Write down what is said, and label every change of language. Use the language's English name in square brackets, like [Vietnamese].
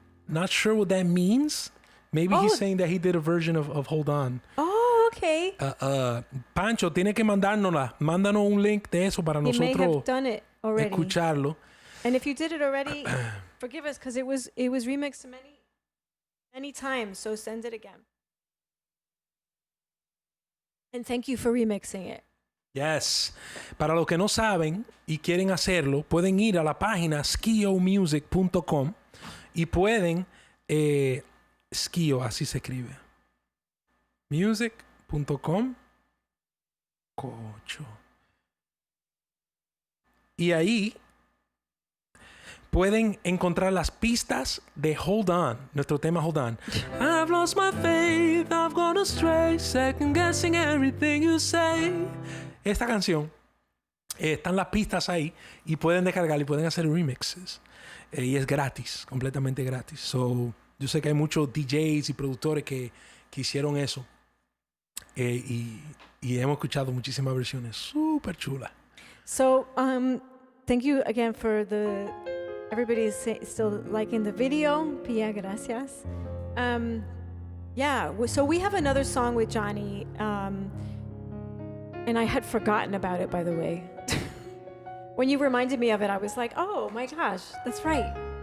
[English] Not sure what that means. Maybe Oh. he's saying that he did a version of Hold On. Oh, okay. [Spanish] Pancho, tiene que mandárnosla. Mándanos un link de eso para [English] He may have [Spanish] nosotros [English] done it already. [Spanish] escucharlo. [English] And if you did it already, forgive us because it was remixed many times. So send it again. And thank you for remixing it. Yes. [Spanish] Para los que no saben y quieren hacerlo, pueden ir a la página skiomusic.com y pueden Skio, así se escribe. Music.com. Cocho. Y ahí pueden encontrar las pistas de Hold On, nuestro tema Hold On. [English] I've lost my faith, I've gone astray, second guessing everything you say. [Spanish] Esta canción, están las pistas ahí y pueden descargar y pueden hacer remixes. Y es gratis, completamente gratis. So, yo sé que hay muchos DJs y productores que hicieron eso. Y hemos escuchado muchísimas versiones súper chulas. [English] So thank you again for everybody is still liking the video. Pia, gracias. So we have another song with Johnny. And I had forgotten about it, by the way. When you reminded me of it, I was like, oh my gosh, that's right.